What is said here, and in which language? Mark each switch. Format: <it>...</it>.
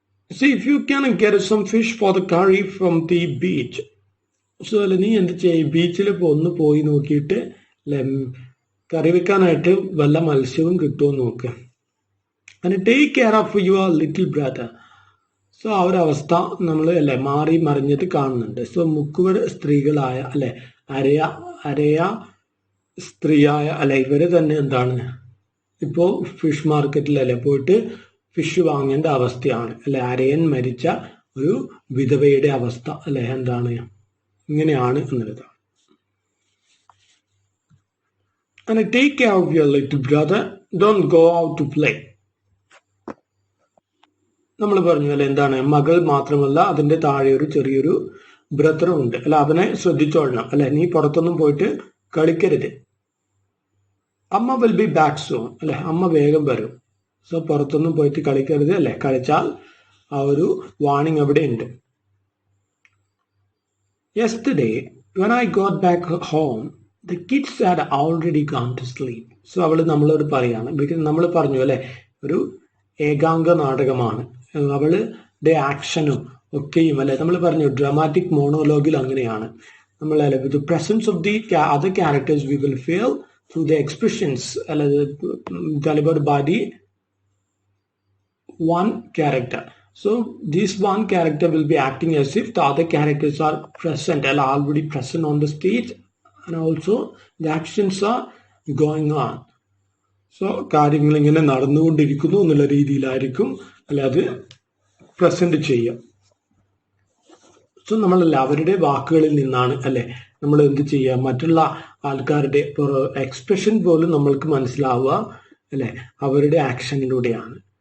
<en>See if you can get some fish for the curry from the beach.</en> <ml>So അല്ലെ നീ എന്ത് ചെയ്യും, ബീച്ചിൽ ഒന്ന് പോയി നോക്കിയിട്ട് അല്ലെ കറി വെക്കാനായിട്ട് വല്ല മത്സ്യവും കിട്ടുമോ നോക്ക്.</ml> <en>And take care of your little brother.</en> <ml>So ആ ഒരു അവസ്ഥ നമ്മൾ അല്ലെ മാറി മറിഞ്ഞിട്ട് കാണുന്നുണ്ട്. സോ മുക്കുവ സ്ത്രീകളായ അല്ലെ അരയ സ്ത്രീയായ അല്ലെ ഇവര് തന്നെ എന്താണ് ഇപ്പോ ഫിഷ് മാർക്കറ്റിൽ അല്ലെ പോയിട്ട് ഫിഷ് വാങ്ങേണ്ട അവസ്ഥയാണ് അല്ലെ. അരയൻ മരിച്ച ഒരു വിധവയുടെ അവസ്ഥ അല്ലെ എന്താണ് ഇങ്ങനെയാണ് എന്നുള്ളതാണ്.</ml> <en>And take care of your little brother. Don't go out to play.</en> <ml>നമ്മൾ പറഞ്ഞു അല്ലെ എന്താണ്, മകൾ മാത്രമല്ല അതിന്റെ താഴെ ഒരു ചെറിയൊരു ബ്രദറും ഉണ്ട് അല്ല, അവനെ ശ്രദ്ധിച്ചോളണം അല്ലെ, നീ പുറത്തൊന്നും പോയിട്ട് കളിക്കരുത്. അമ്മ</ml> <en>will be back soon</en> <ml>അല്ലെ, അമ്മ വേഗം വരും. സോ പുറത്തൊന്നും പോയിട്ട് കളിക്കരുത് അല്ലെ, കളിച്ചാൽ ആ ഒരു വാണിംഗ് അവിടെ ഉണ്ട്.</ml> <en>Yesterday when I got back home, the kids had already gone to sleep.</en> <ml>So അവള് നമ്മളോട് പറയാണ്, ബിക്കോസ് നമ്മൾ പറഞ്ഞു അല്ലെ ഒരു ഏകാംഗ നാടകമാണ്, അവളുടെ ആക്ഷനും ഒക്കെയും അല്ലെ നമ്മൾ പറഞ്ഞു ഡ്രാമാറ്റിക് മോണോലോഗിൽ അങ്ങനെയാണ് നമ്മൾ അല്ലെ</ml> <en>with presence of the other characters we will feel through the expressions</en> <ml>അല്ലെ</ml> <en>delivered by the one character. So this one character will be acting as if the other characters are present and already present on the stage, and also the actions are going on.</en> <ml>So കാര്യങ്ങൾ ഇങ്ങനെ നടന്നുകൊണ്ടിരിക്കുന്നു എന്നുള്ള രീതിയിലായിരിക്കും അല്ലെ അത് present ചെയ്യുക. So നമ്മളല്ല അവരുടെ വാക്കുകളിൽ നിന്നാണ് അല്ലെ നമ്മൾ എന്ത് ചെയ്യുക, മറ്റുള്ള ആൾക്കാരുടെ എക്സ്പ്രഷൻ പോലും നമ്മൾക്ക് മനസ്സിലാവുക അല്ലെ അവരുടെ ആക്ഷനിലൂടെയാണ്.</ml>